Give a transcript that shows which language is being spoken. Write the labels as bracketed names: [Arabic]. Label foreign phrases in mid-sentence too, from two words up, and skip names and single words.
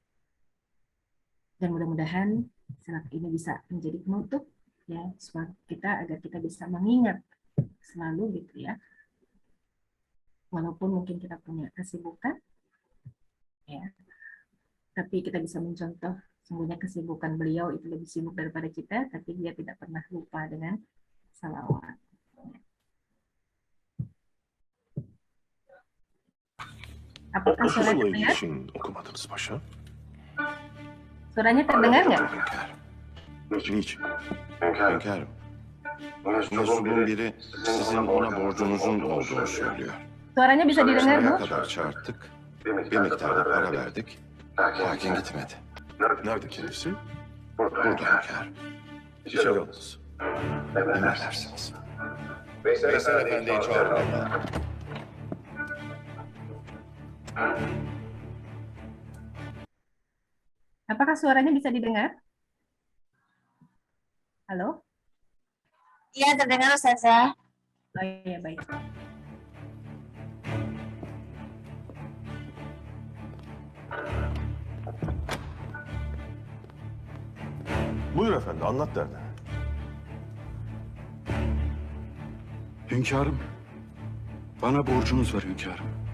[Indonesian] Dan mudah-mudahan saat ini bisa menjadi penutup ya supaya kita agar kita bisa mengingat selalu gitu ya, walaupun mungkin kita punya kesibukan ya, tapi kita bisa mencontoh sungguhnya kesibukan beliau itu lebih sibuk daripada kita, tapi dia tidak pernah lupa dengan salawat. Apakah suaranya terdengar? [Turkish] Okumadınız paşa. [Indonesian] Suaranya terdengar nggak? [Turkish] Niçin? Hünkârım. Mensubun biri sizin ona borcunuzun olduğunu söylüyor. [Indonesian] Suaranya bisa didengar, [Turkish] Saraya Bu? kadar çağırttık. Bir miktarda para verdik. Lakin gitmedi. Nerede kendisi? Burada hünkârım. İçeri alınız. Emredersiniz. Veysel Efendi'yi çağırın. [Indonesian] Apakah suaranya bisa didengar? Halo? Iya, terdengar Ustazah. Oh iya, baik. [Turkish] Buyur efendi, anlat derdini. Hünkârım, bana borcunuz var hünkârım.